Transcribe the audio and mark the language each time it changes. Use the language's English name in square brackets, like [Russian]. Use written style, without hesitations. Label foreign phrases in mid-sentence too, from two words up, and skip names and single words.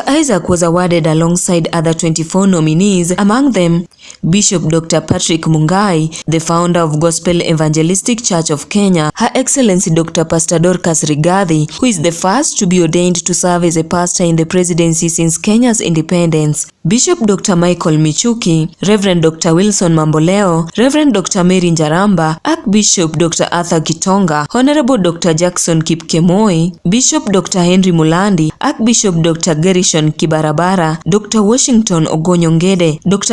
[English] Isaac was awarded alongside other 24 nominees, among them Bishop Dr. Patrick Mungai, the founder of Gospel Evangelistic Church of Kenya, Her Excellency Dr. Pastor Dorcas Rigathi, who is the first to be ordained to serve as a pastor in the presidency since Kenya's independence, Bishop Dr. Michael Michuki, Reverend Dr. Wilson Mamboleo, Reverend Dr. Mary Njaramba, Archbishop Dr. Arthur Kitonga, Honorable Dr. Jackson Kipkemoi, Bishop Dr. Henry Mulandi, Archbishop Dr. Gerishon Kibarabara, Dr. Washington Ogonyongede, Dr.